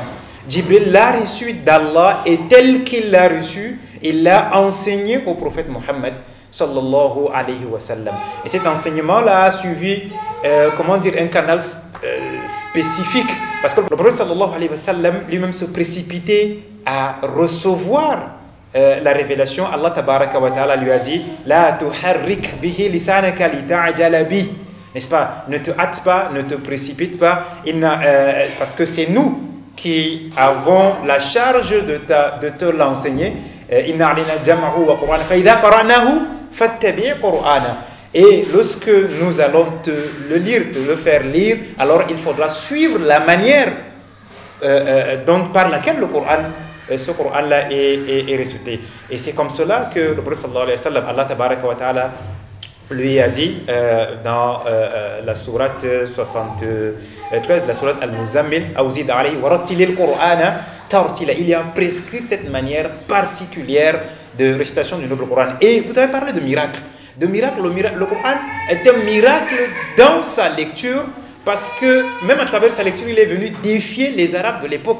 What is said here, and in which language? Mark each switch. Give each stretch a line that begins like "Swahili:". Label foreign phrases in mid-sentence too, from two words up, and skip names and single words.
French: Jibril l'a reçu d'Allah et tel qu'il l'a reçu, il l'a enseigné au prophète Mohammed
Arabic: صلى الله عليه وسلم.
French: Et cet enseignement-là a suivi, un canal spécifique, parce que le prophète
Arabic: صلى الله عليه وسلم
French: lui-même se précipitait à recevoir la révélation.
Arabic: الله تبارك وتعالى
French: lui a dit
Arabic: لا تحرك به لسانك لتعجل ب,
French: n'est-ce pas? Ne te hâte pas, ne te précipite pas, parce que c'est nous qui avons la charge de te l'enseigner.
Arabic: إن علينا جمعه وقرآنه فإذا قرأناه فاتبع قرآنه.
French: Et lorsque nous allons te le lire, te le faire lire, alors il faudra suivre la manière par laquelle ce Coran-là est récité. Et c'est comme cela que le prophète
Arabic: صلى الله عليه وسلم, الله تبارك وتعالى
French: lui a dit dans la sourate 73, la sourate Al-Muzammil,
Arabic: أو زد عليه ورتل القرآن ترتيلا.
French: Il y a prescrit cette manière particulière de récitation du noble Coran. Et vous avez parlé de miracle. Le Coran est un miracle dans sa lecture, parce que même à travers sa lecture, il est venu défier les Arabes de l'époque.